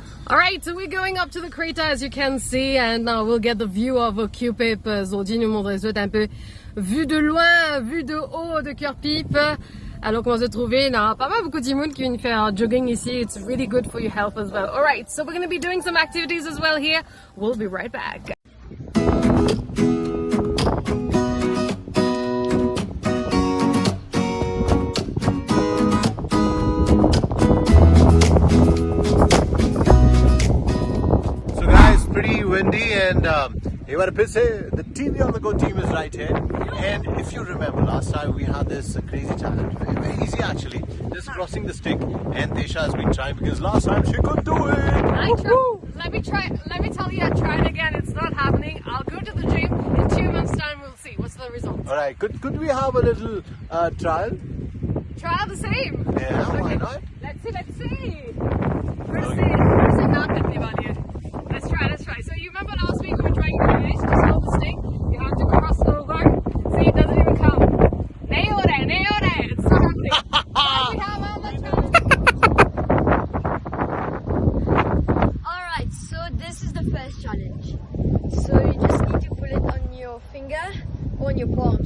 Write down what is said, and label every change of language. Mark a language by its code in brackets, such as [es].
[en] Alright, so we're going up to the crater as you can see, and now we'll get the view of Curepipe. [fr] Aujourd'hui, nous montre un peu vue de loin, vue de haut de Curepipe. Alors comment se trouver? Il y a pas mal beaucoup de monde qui viennent faire jogging ici. [en] It's really good for your health as well. Alright, so we're going to be doing some activities as well here. We'll be right back. Pretty windy, and the TV on the go team is right here. And if you remember last time we had this crazy challenge, very easy actually, just crossing the stick, and Tesha has been trying because last time she could do it. Let me tell you, I tried again. It's not happening. I'll go to the gym in 2 months time. We'll see what's the result. All right, could we have a little trial? Trial the same. Yeah, okay. Why not? Let's see. [hi] First से नाक कटने वाली है. [en] Let's try. So you remember last week we were trying the race, just hold the stick. You have to cross over. See, it doesn't even count. [hi] नहीं हो रहा है. [en] It's not happening. We have all the challenge. Alright, so this is the first challenge. So you just need to put it on your finger or on your palm.